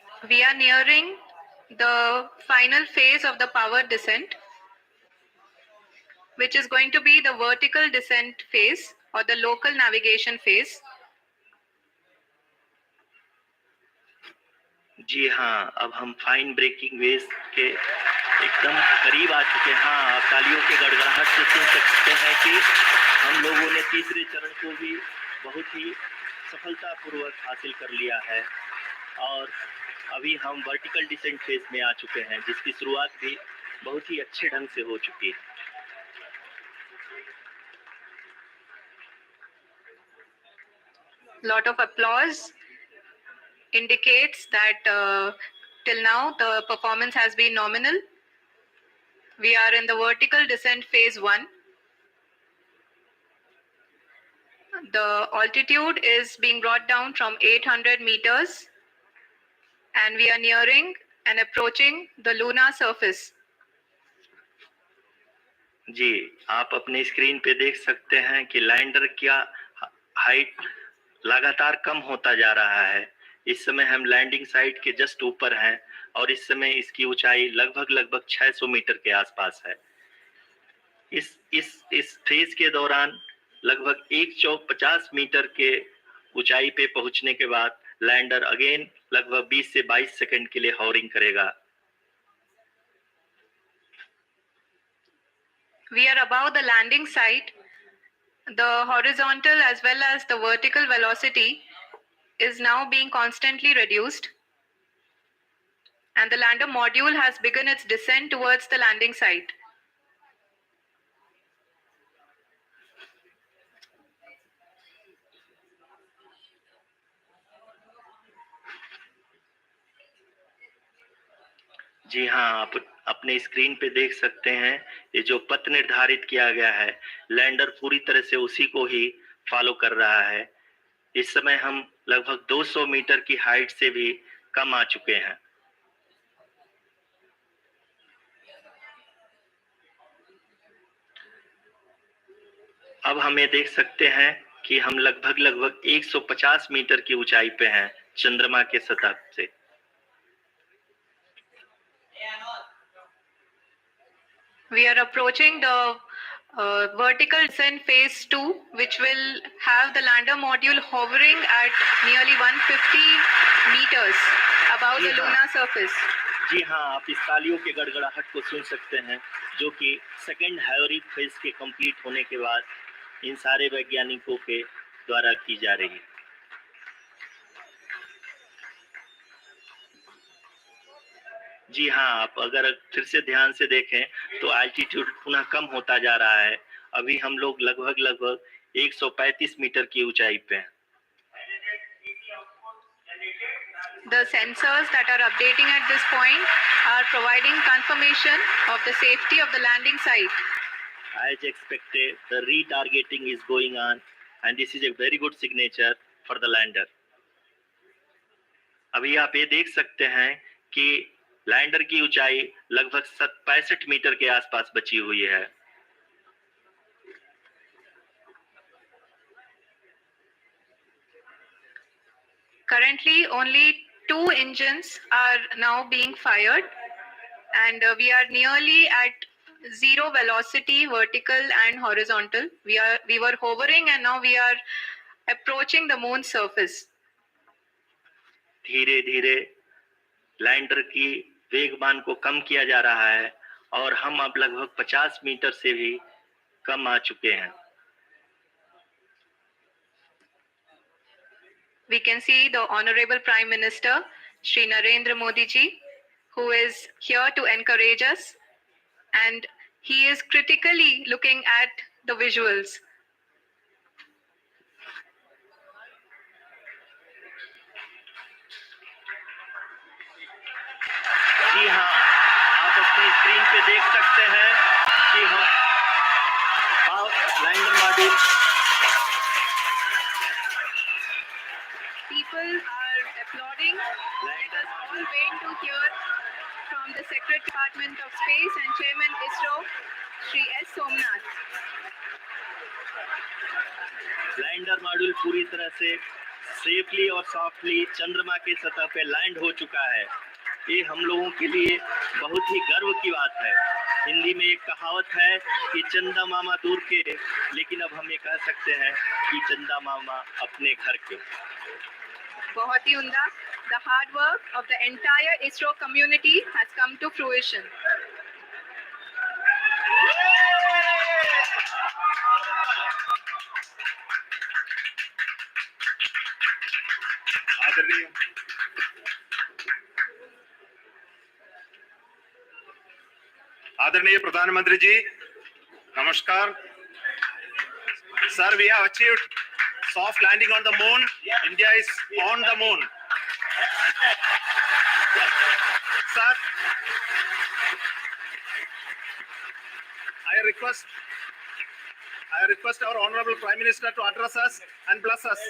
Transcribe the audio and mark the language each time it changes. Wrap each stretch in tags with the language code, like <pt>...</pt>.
<en>We are nearing the final phase of the power descent, which is going to be the vertical descent phase or the local navigation phase.</en> <hi>जी हाँ, अब हम fine breaking waves के एकदम करीब आ चुके हैं। हाँ, आप तालियों के गड़गड़ाहट से सुन सकते हैं कि हम लोगों ने तीसरे चरण को भी बहुत ही सफलतापूर्वक हासिल कर लिया है और अभी हम वर्टिकल डिसेंट फेज में आ चुके हैं, जिसकी शुरुआत भी बहुत ही अच्छे ढंग से हो चुकी है।</hi> <en>Lot of applause indicates that till now the performance has been nominal. We are in the vertical descent phase 1. The altitude is being brought down from 800 meters, and we are nearing and approaching the lunar surface.</en> <hi>जी, आप अपने screen पे देख सकते हैं कि lander का height लगातार कम होता जा रहा है। इस समय हम लैंडिंग साइट के जस्ट ऊपर हैं और इस समय इसकी ऊंचाई लगभग 600 मीटर के आसपास है। इस फेज के दौरान लगभग 150 मीटर के ऊंचाई पे पहुंचने के बाद लैंडर अगेन लगभग 20 से 22 सेकंड के लिए हॉवरिंग करेगा।</hi> <en>We are above the landing site. The horizontal as well as the vertical velocity is now being constantly reduced, and the lander module has begun its descent towards the landing site.</en> <hi>जी हाँ, आप अपने screen पे देख सकते हैं ये जो पथ निर्धारित किया गया है, लैंडर पूरी तरह से उसी को ही फॉलो कर रहा है। इस समय हम लगभग 200 मीटर की हाइट से भी कम आ चुके हैं। अब हमें देख सकते हैं कि हम लगभग 150 मीटर की ऊंचाई पे हैं चंद्रमा के सतह से।</hi> <en>We are approaching the vertical descent phase 2, which will have the lander module hovering at nearly 150 meters above the lunar surface.</en> <hi>जी हाँ, आप इस तालियों के गड़गड़ाहट को सुन सकते हैं, जो कि सेकेंड हाइवरिक फेज के कंप्लीट होने के बाद इन सारे वैज्ञानिकों के द्वारा की जा रही है। जी हाँ, आप अगर फिर से ध्यान से देखें तो एल्टीट्यूड पुनः कम होता जा रहा है। अभी हम लोग लगभग 135 मीटर की ऊंचाई पे।</hi> <en>The sensors that are updating at this point are providing confirmation of the safety of the landing site. As expected, the retargeting is going on, and this is a very good signature for the lander.</en> <hi>अभी आप ये देख सकते हैं कि lander की ऊंचाई लगभग 65 मीटर के आसपास बची हुई है।</hi> <en>Currently, only 2 engines are now being fired, and we are nearly at zero velocity, vertical and horizontal. We were hovering, and now we are approaching the moon's surface.</en> <hi>धीरे धीरे लैंडर की वेगमान को कम किया जा रहा है और हम अब लगभग 50 मीटर से भी कम आ चुके हैं।</hi> <en>We can see the Honorable Prime Minister, Shri Narendra Modi ji, who is here to encourage us, and he is critically looking at the visuals.</en> <hi>जी हाँ, आप अपनी स्क्रीन पे देख सकते हैं कि हम lander module.</hi> <en>People are applauding. Let us all wait to hear from the Secretary Department of Space and Chairman ISRO, Shri S. Somnath.</en> <hi>Lander module पूरी तरह से सेफली और सॉफ्टली चंद्रमा की सतह पे लैंड हो चुका है। ये हम लोगों के लिए बहुत ही गर्व की बात है। हिंदी में एक कहावत है कि चंदा मामा दूर के, लेकिन अब हम ये कह सकते हैं कि चंदा मामा अपने घर के। बहुत ही उम्दा।</hi> <en>The hard work of the entire ISRO community has come to fruition.</en> <hi>आदरणीय प्रधानमंत्री जी, नमस्कार।</hi> <en>Sir, we have achieved soft landing on the moon. India is on the moon. Sir, I request our Honorable Prime Minister to address us and bless us.</en>